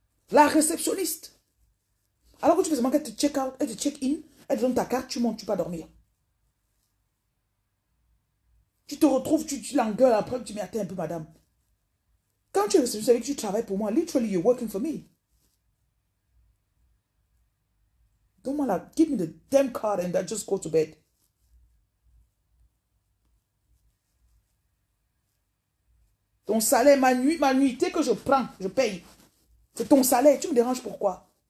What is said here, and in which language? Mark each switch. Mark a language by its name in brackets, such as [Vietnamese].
[French] La réceptionniste. Alors que tu fais seulement qu'elle te check out, elle te check in, elle te donne ta carte, tu montes, tu vas dormir. Tu te retrouves, tu l'engueules après, tu dis, mais attends un peu, madame. Quand tu es réceptionniste, avec que tu travailles pour moi, literally, you're working for me. [English] Donne-moi la, give me the damn card and I just go to bed. [French] Ton salaire, ma nuitée que je prends, je paye. C'est ton salaire, tu me déranges pourquoi?